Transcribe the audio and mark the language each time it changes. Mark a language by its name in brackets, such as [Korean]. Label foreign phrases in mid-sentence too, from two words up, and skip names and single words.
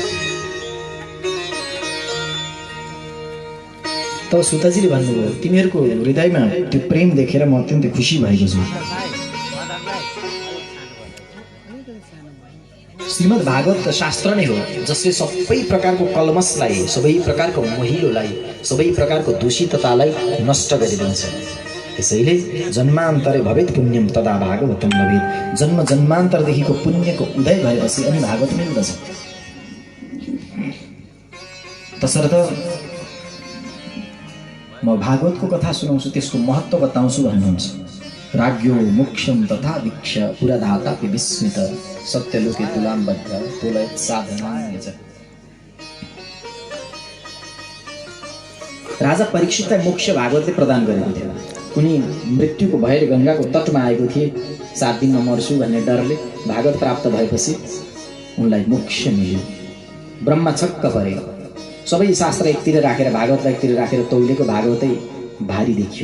[Nepali] तब सुताजीले भन्नुभयो, तिमीहरूको हृदयमा त्यो प्रेम देखेर म अत्यन्तै खुसी भएको छु। श्रीमद् भागवत शास्त्र नै हो जसले सबै प्रकारको कलमसलाई, सबै प्रकारको महिलोलाई, सबै प्रकारको दूषिततालाई नष्ट गरिदिन्छ। [Sanskrit] त्यसैले जन्मान्तरे भवेत् पुण्यम तदा भागवतम भवेत्। [Nepali] जन्म जन्मान्तरदेखिको पुण्यको उदय भएपछि अनि भागवत मिल्दछ। तसर्थ म भागवतको कथा सुनाउँछु, त्यसको महत्त्व बताउँछु भन्नुहुन्छ। [Sanskrit] राज्ञो मोक्षम तथा वीक्ष पुराधातापि विस्मित सत्यलोके तुलाम्बद्ध तोलयत् साधनान्य च। [Nepali] राजा परीक्षितलाई मोक्ष भागवतले प्रदान गरेको थियो। उनी मृत्युको भएर गङ्गाको तटमा आएको थिए। 7 दिनमा मर्छु भन्ने डरले भागवत प्राप्त भएपछि उनलाई मोक्ष मिल्यो। ब्रह्मा छक्क परे। सबै शास्त्र एकतिर राखेर भागवतलाई एकतिर राखेर तौलेको भागवतै भारी देखियो।